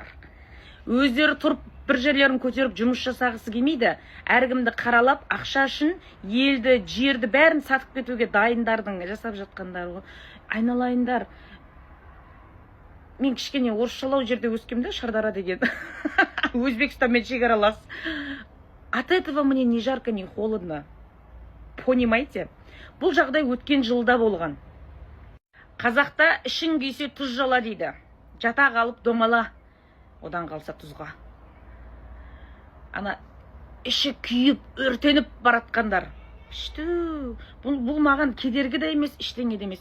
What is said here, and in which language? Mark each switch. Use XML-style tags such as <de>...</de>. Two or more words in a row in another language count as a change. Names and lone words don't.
<kk>Өздері тұрып бір жерлерін көтеріп жұмыс жасағысы келмейді. Әркімді қаралап, ақша үшін елді, жерді бәрін сатып кетуге дайындардың жасап жатқандар. Айналайындар. Мен кішкене орысшалау жерде өскемді, Шардара деген. Өзбекстанмен шекаралас.</kk> <ru>От этого мне ни жарко, ни холодно. Понимаете?</ru> <kk>Бұл жағдай өткен жылда болған. Қазақта ішің күйсе тұз жала дейді. Жата қалып домала. Одан қалса тұзға. Ана іші күйіп, өртеніп баратқандар. Бұл маған кедергі де емес, іштеңе де емес.</kk>